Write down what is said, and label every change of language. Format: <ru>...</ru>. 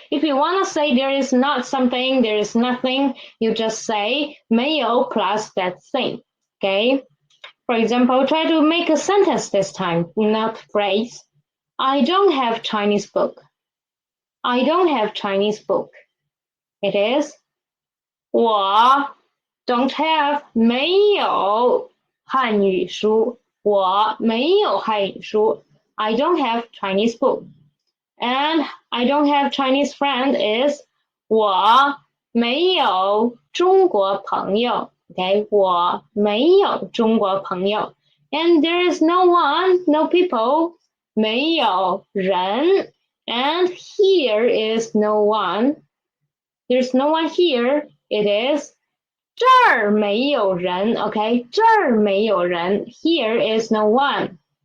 <en>If you want to say there is not something, there is nothing, you just say 没有 plus that thing. Okay. For example, try to make a sentence this time, not phrase. I don't have Chinese book. I don't have Chinese book. It is</en> <zh>我</zh> <en>don't have</en> <zh>没有汉语书，我没有汉语书。</zh> <en>I don't have Chinese book. And I don't have Chinese friend is</en> <zh>我没有中国朋友。</zh> <en>Okay,</en> <zh>我没有中国朋友。</zh> <en>And there is no one, no people,</en> <zh>没有人。</zh> <en>And here is no one. There's no one here. It is</en> <zh>这儿没有人。</zh> <en>Okay,</en> <zh>这儿没有人。</zh> <en>Here is no one.</en>